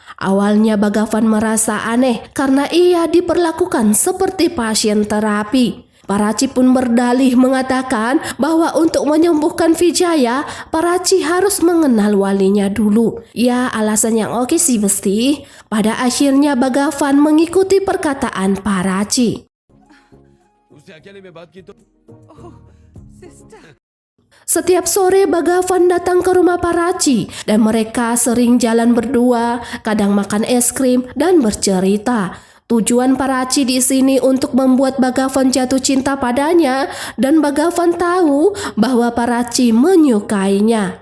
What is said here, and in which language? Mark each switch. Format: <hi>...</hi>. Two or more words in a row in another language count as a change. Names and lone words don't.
<id>Awalnya Bhagavan merasa aneh karena ia diperlakukan seperti pasien terapi. Parachi pun berdalih mengatakan bahwa untuk menyembuhkan Vijaya, Parachi harus mengenal walinya dulu. Ya, alasan yang oke sih Besti. Pada akhirnya Bhagavan mengikuti perkataan Parachi.</id> <hi>उससे अकेले में बात की तो</hi> <id>Setiap sore Bhagavan datang ke rumah Parachi dan mereka sering jalan berdua, kadang makan es krim dan bercerita. Tujuan Parachi di sini untuk membuat Bhagavan jatuh cinta padanya dan Bhagavan tahu bahwa Parachi menyukainya.</id>